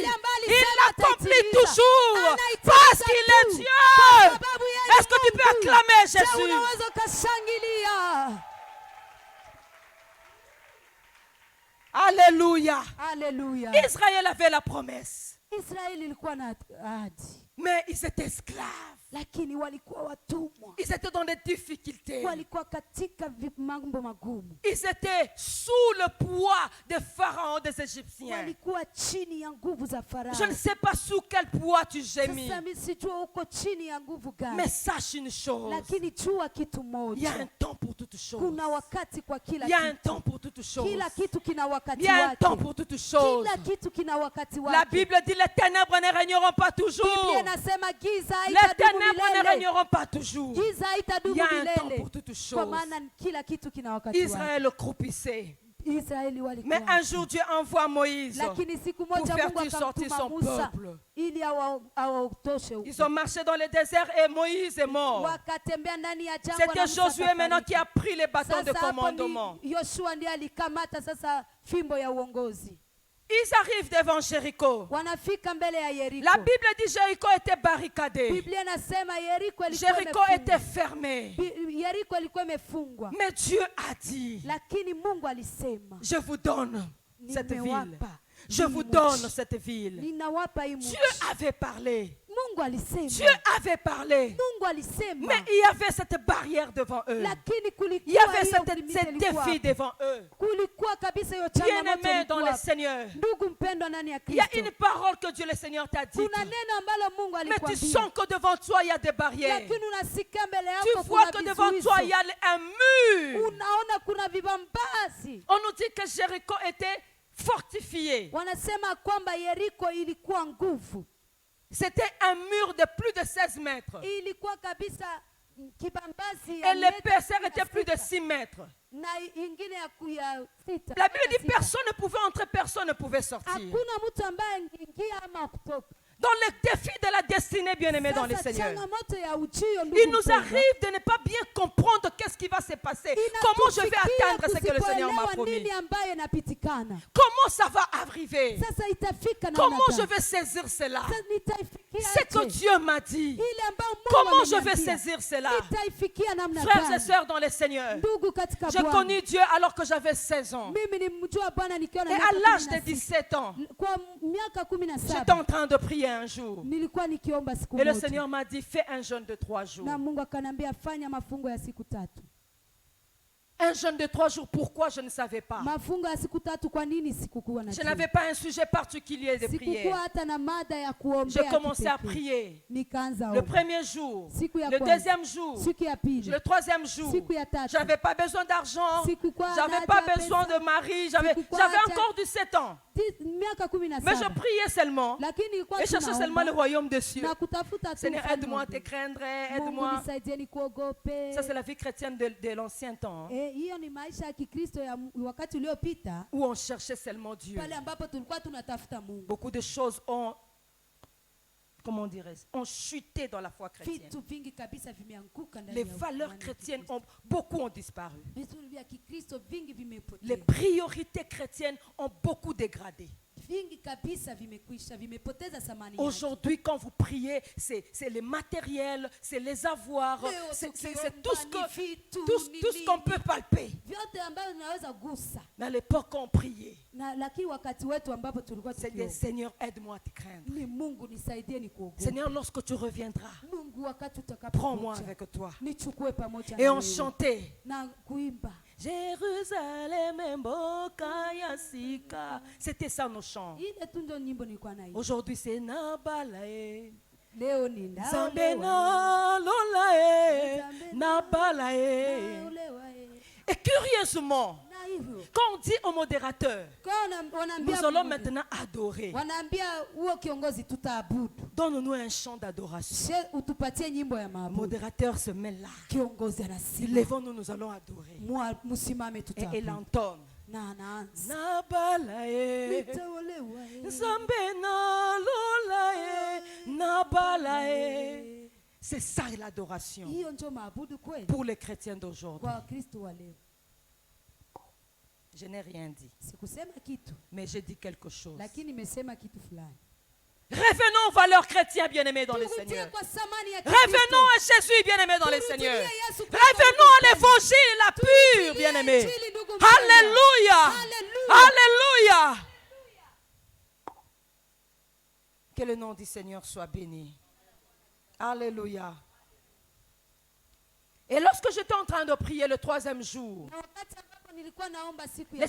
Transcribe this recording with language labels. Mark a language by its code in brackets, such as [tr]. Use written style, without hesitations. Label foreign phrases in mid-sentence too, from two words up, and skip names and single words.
[fr] Il l'accomplit toujours. Parce qu'il est Dieu. Est-ce que tu peux acclamer Jésus? Alléluia. Alléluia. Israël avait la promesse. [sw] Israeli ilikuwa na ahadi, [fr] Mais ils étaient esclaves. [sw] lakini walikuwa watumwa. [fr] Ils étaient dans des difficultés. [sw] Walikuwa katika mambo magumu. [fr] Ils étaient sous le poids des pharaons des Égyptiens. [sw] Walikuwa chini ya nguvu za Farao. [fr] Je ne sais pas sous quel poids tu gémis. [sw] Sasa mimi sijua uko chini ya nguvu gani. [fr] Mais sache une chose. [sw] Lakini jua kitu [fr] Il y a [sw] moja. [fr] un temps pour toutes choses. [sw] Kuna wakati kwa kila [fr] Il y a un [sw] kitu. [fr] temps pour toutes choses. [sw] Kila kitu kina wakati [fr] Il y a un [sw] wake. [fr] temps pour toutes choses. [sw] Kila kitu kina wakati wake. [fr] La Bible dit les ténèbres ne régneront pas toujours. [sw] Biblia inasema giza [fr] Les [sw] haitadumu [fr] ténèbres ne [sw] milele. [fr] régneront pas toujours. [sw] Giza haitadumu [fr] Il y a un temps [sw] milele. [fr] pour toutes [sw] Kwa [fr] choses. [sw] maana kila kitu kina wakati wake. [fr] Israël croupissait. [sw] Israeli walikuwa. [fr] Mais un jour Dieu envoie Moïse [sw] Lakini siku [fr] pour [sw] moja [fr] faire [sw] Mungu [fr] sortir [sw] akamtuma [fr] son [sw] Musa [fr] peuple. [sw] ili awatoshe huko. [fr] Ils ont marché dans le désert et Moïse est mort. [sw] Wakatembea ndani ya jangwa na [fr] C'était [sw] Musa [fr] Josué maintenant [sw] akafariki. [fr] qui a pris les bâtons de [sw] Sasa hapo [fr] commandement. [sw] ni Yoshua ndiye alikamata sasa fimbo ya uongozi. [fr] Ils arrivent devant Jéricho. [sw] Wanafika mbele ya Yeriko. [fr] La Bible dit Jéricho était barricadé. [sw] Biblia inasema Yeriko ilikuwa [fr] Jéricho était fermé. [sw] Yeriko ilikuwa imefungwa. [fr] Mais Dieu a dit, [sw] Lakini Mungu alisema, [fr] je vous donne cette ville. [sw] nimewapa [fr] Je vous donne cette ville. [sw] ninawapa hii [fr] Dieu [sw] nchi. [fr] avait parlé. [sw] Mungu alisema. [fr] Dieu avait parlé. [sw] Mungu alisema. [fr] Mais il y avait cette barrière devant eux. [sw] Lakini [fr] Il y avait [sw] kulikuwa [fr] ce défi devant eux. [sw] kulikuwa kabisa hiyo changamoto [fr] Bien-aimés dans le [sw] ilikuwa. [fr] Seigneur, [sw] Ndugu mpendwa ndani ya [fr] il y a [sw] Kristo. [fr] une parole que Dieu le Seigneur t'a dit. [sw] Kuna neno ambalo Mungu [fr] Mais tu [sw] alikwambia. [fr] sens que devant toi, il y a des barrières. [sw] Lakini unasikia mbele [fr] Tu [sw] yako [fr] vois [sw] kuna [fr] que devant [sw] vizuizo. [fr] toi, il y a un mur. [sw] Unaona kuna vibambazi. [fr] On nous dit que Jéricho était fortifié. [sw] Wanasema kwamba Yeriko ilikuwa nguvu. [fr] C'était un mur de plus de 16 mètres. [sw] Ilikuwa kabisa kibambazi [fr] Et [sw] ya [fr] l'épaisseur [sw] meta [fr] était plus de 6 mètres. [sw] na ingine ya sita. [fr] La Bible dit personne ne pouvait entrer, personne ne pouvait sortir. [sw] Hakuna mtu ambaye angeingia ama kutoka. [fr] Dans le défi de la destinée, bien-aimés dans le [sw] Sasa [fr] Seigneur, [sw] changamoto ya ujio, ndugu [fr] il nous [sw] mpendwa, [fr] arrive de ne pas bien comprendre qu'est-ce qui va se passer. Comment je vais [sw] inatufikia [fr] atteindre ce que le Seigneur m'a [sw] tusipoelewa [fr] promis. [sw] nini ambayo inapitikana. [fr] Comment ça va arriver? [sw] Sasa itafika namna [fr] Comment je [sw] gani? [fr] vais saisir cela? [sw] Sasa nitaifikia [fr] C'est que [sw] aje? [fr] Dieu m'a dit. [sw] Ile ambayo Mungu [fr] Comment je vais [sw] ameniambia, [fr] saisir cela? [sw] nitaifikia namna [fr] Frères et [sw] gani? [fr] sœurs dans le Seigneur, [sw] Ndugu katika [fr] j'ai [sw] Bwana, [fr] connu Dieu alors que j'avais 16 ans. [sw] mimi nimjua Bwana nikiwa na [fr] Et à [sw] miaka [fr] l'âge de [sw] 16. [fr] 17 ans, [sw] Kwa miaka [fr] j'étais en [sw] 17 [fr] train de prier un jour. [sw] nilikuwa nikiomba siku [fr] Et le [sw] moja. [fr] Seigneur m'a dit, fais un jeûne de 3 jours. [sw] Na Mungu akanambia fanya mafungo ya siku 3. [fr] Un jeûne de 3 jours, pourquoi je ne savais pas. [sw] Mafungo ya siku 3 kwa nini sikukuwa na [fr] Je n'avais pas un sujet particulier de [sw] Sikukuwa [fr] prière. [sw] hata na mada ya [fr] J'ai [sw] kuombea. [fr] commencé à [sw] kipekee. [fr] prier. [sw] Nikaanza [fr] Le [sw] omba. [fr] premier jour, [sw] Siku ya [fr] le [sw] kwanza, [fr] deuxième jour, [sw] siku ya pili, [fr] le troisième jour. [sw] siku ya tatu. [fr] J'avais pas besoin d'argent. [sw] Sikukuwa [fr] J'avais [sw] na [fr] pas [sw] haja ya [fr] besoin [sw] pesa. [fr] de mari. J'avais [sw] Sikukuwa haja- [fr] encore 17 ans. [sw] Miaka 17. [fr] Mais je priais seulement. [sw] Lakini ilikuwa [fr] Et cherchais seulement le royaume des cieux. [sw] na kutafuta tu [fr] Seigneur, [sw] ufalme [fr] aide-moi à [sw] wa [fr] te [sw] Mungu. [fr] craindre. [sw] Mungu [fr] Aide-moi. [sw] nisaidie nikuogope. [fr] Ça, c'est la vie chrétienne de l'ancien temps. [sw] Hiyo ni maisha ya Kikristo ya wakati uliopita, [fr] Où on cherchait seulement Dieu. [sw] pale ambapo tulikuwa tunatafuta Mungu. [fr] Beaucoup de choses ont, comment dirais-je, ont chuté dans la foi chrétienne. [sw] Vitu vingi kabisa vimeanguka ndani [fr] Les [sw] ya [fr] valeurs [sw] imani ya [fr] chrétiennes, [sw] Kikristo. [fr] beaucoup ont disparu. [sw] Vitu vya Kikristo vingi vimepotea. [fr] Les priorités chrétiennes ont beaucoup dégradé. [sw] Vingi kabisa vimekwisha, vimepoteza thamani yake. [fr] Aujourd'hui, quand vous priez, c'est les matériels, c'est les avoirs, [sw] Leo [fr] c'est [sw] tukiomba [fr] tout ce [sw] ni [fr] que- [sw] vitu, ni [fr] tout ce qu'on [sw] nini. [fr] peut palper. [sw] Vyote ambavyo tunaweza gusa. [fr] Mais à l'époque, on priait. [sw] Na lakini wakati wetu ambapo tulikuwa [fr] C'est des [sw] tukiomba, [fr] Seigneur, aide-moi à te craindre. [sw] ni Mungu nisaidie nikuogope. [fr] Seigneur, lorsque tu reviendras, [sw] Mungu wakati [fr] prends-moi [sw] utakapokuja, [fr] avec toi. [sw] nichukue pamoja [fr] Et [sw] na [fr] on [sw] wewe. [fr] chantait. [sw] Na kuimba. [ln] Jérusalem, mboka ya sika. [fr] C'était ça nos chants. [sw] Ile tu ndio nyimbo nilikuwa naimba. [fr] Aujourd'hui, c'est Nabalae. [sw] Leo ni [ln] Zambe na lolae. Nabalae. [fr] Et curieusement, [sw] Na hivyo [fr] quand on dit au modérateur, [sw] kwa wanaambia [fr] nous allons [sw] Mungu, [fr] maintenant adorer. [sw] wanaambia huo kiongozi tutaabudu. [fr] Donne-nous un chant d'adoration. [sw] Utupatie nyimbo ya [fr] Le [sw] maabudu. [fr] modérateur se met là. [sw] Kiongozi anasimama. [fr] Lèvons-nous, nous allons adorer. [sw] Musimame [fr] Et il [sw] tutaabudu. [fr] entonne. [sw] Na anaanza. [ln] Nabalae. [sw] Nitaolewa. [ln] Zambe na lolae. Nabalae. [fr] C'est ça l'adoration [sw] Hiyo ndio maabudu kweli [fr] pour les chrétiens d'aujourd'hui. [sw] kwa Wakristo wa leo. [fr] Je n'ai rien dit, [sw] Sikusema kitu, [fr] mais j'ai dit quelque chose. [sw] lakini nimesema kitu fulani. [fr] Revenons aux valeurs chrétiennes bien-aimés dans le [sw] Turudie [fr] Seigneur. [sw] kwa thamani ya Kristo. [fr] Revenons à Jésus bien-aimé dans le [sw] Turudie [fr] Seigneur. [sw] Yesu Kristo. [fr] Revenons à l'évangile, la pure bien-aimé. [sw] Injili, ndugu mpendwa. [fr] Alléluia. [sw] Hallelujah. [fr] Alléluia. Que le nom du Seigneur soit béni. Alléluia. Et lorsque j'étais en train de prier le 3e jour, [sw] Na wakati ambapo nilikuwa naomba siku ya